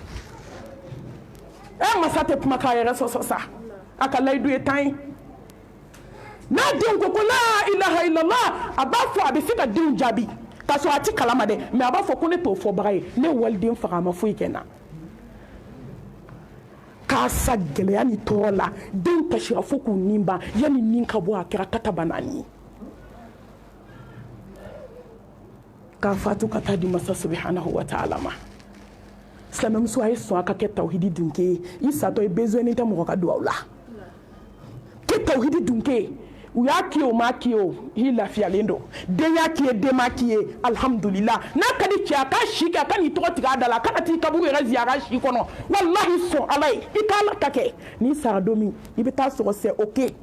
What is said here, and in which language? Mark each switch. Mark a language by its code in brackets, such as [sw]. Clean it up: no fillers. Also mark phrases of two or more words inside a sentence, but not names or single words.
[bm] masa tɛ kuma k'a yɛrɛ sɔsɔ sa a ka layidu ye 10 ye n'a denw ko [ar] لا إله إلا الله [bm] a b'a fɔ a bɛ se ka denw jaabi k'a sɔrɔ a ti kalama dɛ mais a b'a fɔ ko ne t'o fɔbaga ye ne waliden faga a ma foyi kɛ n na k'a sa gɛlɛya ni tɔɔrɔ la denw kasira fo k'u nin ban yanni nin ka bɔ a kɛra kataba naani k'a fatu ka taa di masa [ar] سبحانه وتعالى [bm] ma silamɛmuso a ye sɔn a ka kɛ tawhidi dunke ye i satɔ i besoin tɛ mɔgɔ ka duwawu la kɛ tawhidi dunke ye u y'a k'i ye o m'a k'i ye o i lafiyalen don den y'a k'i ye den m'a k'i ye alhamdulila n'a ka di cɛ a ka si kɛ a ka n'i tɔgɔ tigɛ a da la a kana t'i kaburu yɛrɛ ziyara si kɔnɔ walahi sɔn ala ye i ka ala ta kɛ n'i sara don min i bɛ taa sɔrɔ [fr] c'est ok